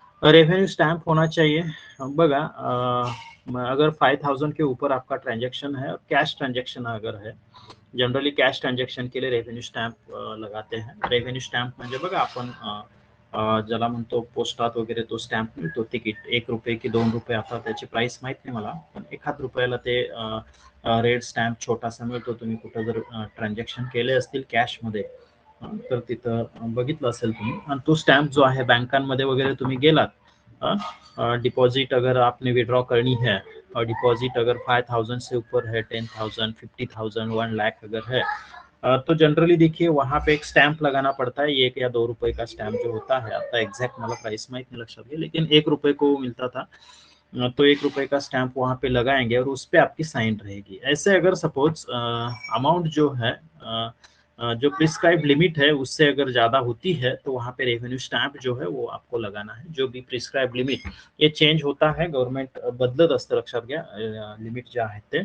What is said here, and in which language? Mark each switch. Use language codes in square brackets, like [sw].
[hi] Revenue stamp होना चाहिए. [mr] बघा, [hi] अगर 5000 के ऊपर आपका ट्रांजैक्शन है और कैश ट्रांजैक्शन अगर है, जनरली कैश ट्रांजैक्शन के लिए रेवेन्यू स्टॅम्प लगाते हैं. [mr] रेवेन्यू स्टॅम्प म्हणजे बघा आपण ज्याला म्हणतो पोस्टात वगैरे तो स्टॅम्प मिळतो, तिकीट ₹1 की ₹2, आता त्याची प्राइस माहित नाही मला, पण ₹1 ते रेड स्टॅम्प छोटासा मिळतो. तुम्ही कुठं जर ट्रान्झॅक्शन केले असतील कॅशमध्ये तर तिथं बघितलं असेल तुम्ही, आणि तो स्टॅम्प जो आहे बँकांमध्ये वगैरे तुम्ही गेलात, [hi] डिपॉजिट अगर आपने विड्रॉ करनी है और डिपॉजिट अगर 5000 से ऊपर है, 10,000, 50,000, 1 लाख अगर है, तो जनरली देखिए वहाँ पे एक स्टैंप लगाना पड़ता है, ₹1 या ₹2 का स्टैंप जो होता है, [mr] आता एग्जैक्ट मला प्राइस माहित नहीं लक्षात घ्या, [hi] लेकिन ₹1 को मिलता था. तो ₹1 का स्टैंप वहाँ पे लगाएंगे और उस पे आपकी साइन रहेगी. ऐसे अगर सपोज अमाउंट जो है, जो प्रिस्क्राइब लिमिट है उससे अगर ज्यादा होती है तो वहाँ पे रेवेन्यू स्टैंप जो है वो आपको लगाना है. जो भी प्रिस्क्राइब लिमिट, ये चेंज होता है, [mr] गव्हर्नमेंट बदलत असतं, लक्षात घ्या लिमिट जे आहे ते.